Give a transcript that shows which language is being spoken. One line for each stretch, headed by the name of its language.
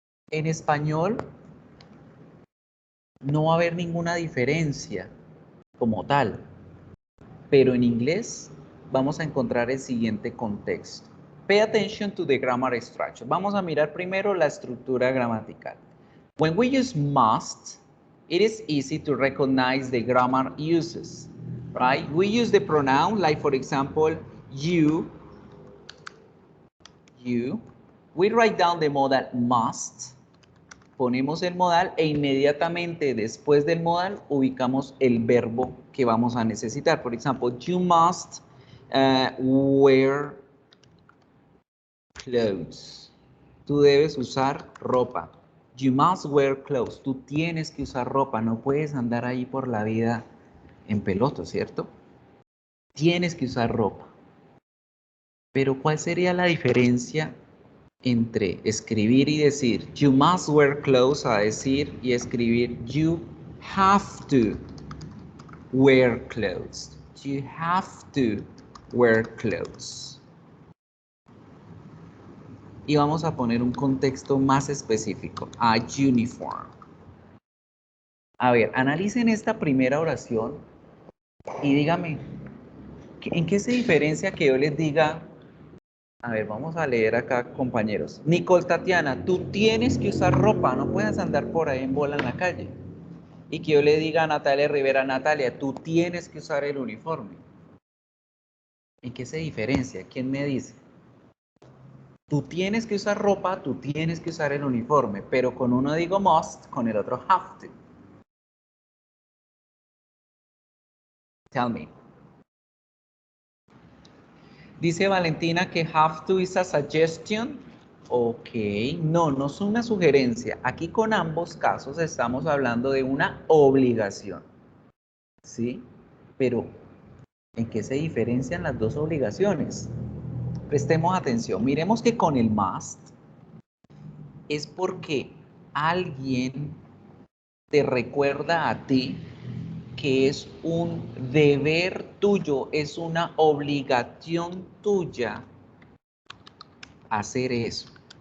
Spanish: En español no va a haber ninguna diferencia como tal. Pero en inglés vamos a encontrar el siguiente contexto.
English: Pay attention to the grammar structure.
Spanish: Vamos a mirar primero la estructura gramatical.
English: When we use must, it is easy to recognize the grammar uses, right? We use the pronoun, like for example, you. We write down the modal must.
Spanish: Ponemos el modal e inmediatamente después del modal ubicamos el verbo que vamos a necesitar. Por ejemplo,
English: you must wear clothes.
Spanish: Tú debes usar ropa.
English: You must wear clothes.
Spanish: Tú tienes que usar ropa. No puedes andar ahí por la vida en peloto, ¿cierto? Tienes que usar ropa. Pero ¿cuál sería la diferencia entre escribir y decir
English: you must wear clothes
Spanish: a decir y escribir
English: you have to wear clothes? You have to wear clothes.
Spanish: Y vamos a poner un contexto más específico,
English: a uniform.
Spanish: A ver, analicen esta primera oración y díganme, ¿en qué se diferencia que yo les diga? A ver, vamos a leer acá, compañeros. Nicole Tatiana, tú tienes que usar ropa, no puedes andar por ahí en bola en la calle. Y que yo le diga a Natalia Rivera, Natalia, tú tienes que usar el uniforme. ¿En qué se diferencia? ¿Quién me dice? Tú tienes que usar ropa, tú tienes que usar el uniforme, pero con uno digo must, con el otro have to.
English: Tell me.
Spanish: Dice Valentina que have to
English: is a suggestion.
Spanish: Ok, no es una sugerencia. Aquí con ambos casos estamos hablando de una obligación. ¿Sí? Pero, ¿en qué se diferencian las dos obligaciones? Prestemos atención. Miremos que con el must es porque alguien te recuerda a ti que es un deber tuyo, es una obligación tuya hacer eso.